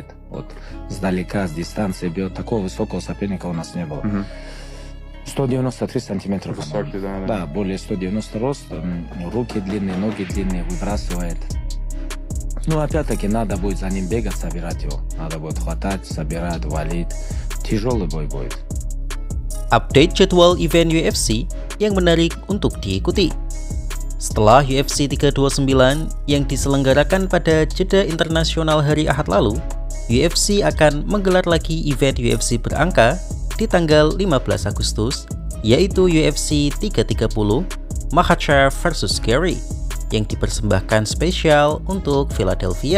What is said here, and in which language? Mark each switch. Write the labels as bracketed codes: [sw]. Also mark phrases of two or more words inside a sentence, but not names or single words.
[ru] Вот сдалека, с дистанции бьет. Такого высокого соперника у нас не было. 193 сантиметра. Высокий, да. Да, более 190 рост. Руки длинные, ноги длинные, выбрасывает. Ну, опять-таки, надо будет за ним бегать, собирать его. Надо будет хватать, собирать, валить. Тяжелый бой будет. [id] Update jadwal event UFC yang menarik untuk diikuti. Setelah UFC 329 yang diselenggarakan pada jeda internasional hari Ahad lalu, UFC akan menggelar lagi event UFC berangka di tanggal 15 Agustus, yaitu UFC 330 Makhachev vs Gary yang dipersembahkan spesial untuk Philadelphia.